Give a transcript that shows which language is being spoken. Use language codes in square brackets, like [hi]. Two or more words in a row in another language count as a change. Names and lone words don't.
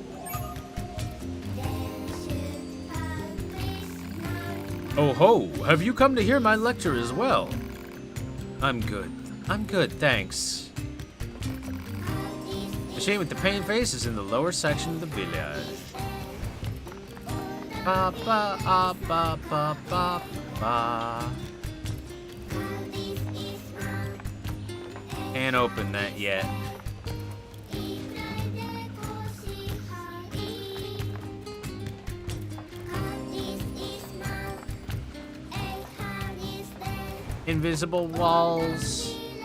[en] Oh ho, have you come to hear my lecture as well? I'm good, thanks. Machine with the paint face is in the lower section of the village. Ba ba ah, ba ba ba ba. Can't open that yet. Invisible walls.